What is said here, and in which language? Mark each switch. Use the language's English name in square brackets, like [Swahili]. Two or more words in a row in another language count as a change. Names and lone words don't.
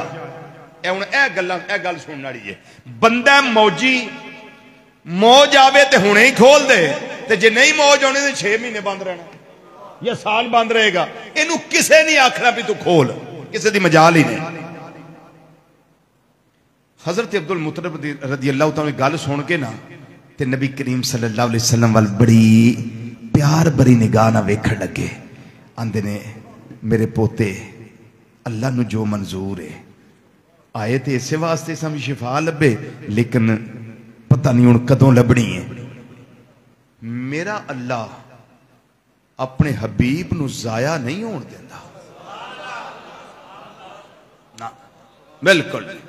[Punjabi] ہݨ اے گل سنن والی اے، بندہ موجی، موج آوے تے ہݨے ای کھول دے، تے جے نئیں موج آنے تو 6 مہینے بند رہنا یا سال بند رہے گا. اینوں کسے نئیں آکھنا بھی تو کھول، کسی کی مجال ہی نئیں. حضرت عبدالمطلب [Arabic] رضي الله تعالى [Punjabi] گل سن کے نا تے نبی کریم [Arabic] صلى الله عليه وسلم [Punjabi] وال بڑی پیار بھری نگاہ نا ویکھݨ لگے. آندے نے میرے پوتے اللہ نوں جو منظور ہے، آئے تو اس واسطے سانوں شفا لبھے، لیکن پتا نئیں ہݨ کدوں لبھنی ہے. میرا اللہ اپنے حبیب نوں ضائع نئیں ہوݨ دیندا نا، بالکل.